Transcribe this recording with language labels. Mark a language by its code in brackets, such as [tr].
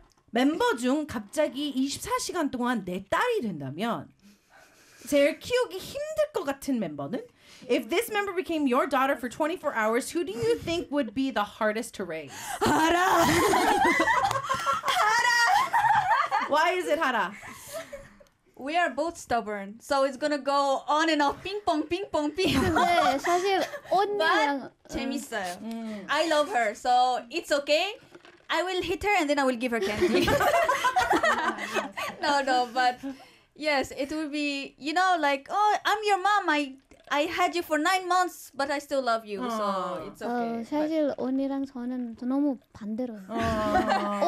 [ko] 멤버 중 갑자기 24시간 동안 내 딸이 된다면 제일 키우기 힘들 것 같은 멤버는? [en] If this member became your daughter for 24 hours, who do you think would be the hardest to raise? Hara! Hara! Why is it Hara? We are both stubborn, so it's gonna go on and off. Ping pong, ping pong, ping pong. [ko] 근데 사실 언니랑... 재밌어요. [en] I love her, so it's okay. I will hit her and then I will give her candy. No, but yes, it will be, you know, like, oh, I'm your mom, I had you for 9 months, but I still love you, so it's okay. [ko] 사실 but... 언니랑 저는 너무 반대로요.